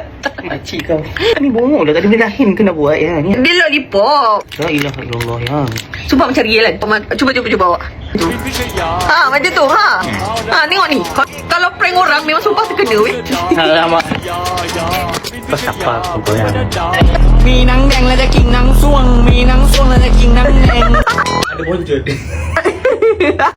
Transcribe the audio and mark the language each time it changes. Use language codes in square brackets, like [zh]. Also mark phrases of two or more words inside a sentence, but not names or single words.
[ms] Makcik kau. Ni bongok lah. Tak ada benda lain kena buat ya. Ni. Dia lollipop. [ar] La ilaha illallah ya. [ms] Sumpah macam real kan. Cuba bawa. Ha, macam tu. Ha. Ha, tengok ni. Kalau prank orang memang sumpah terkena weh. Alamak. Pas apa kau yang? [th] มีหนังแดงและจะกินหนังส่วง มีหนังส่วงและจะกินหนังแดง [ms] Ada bonjol.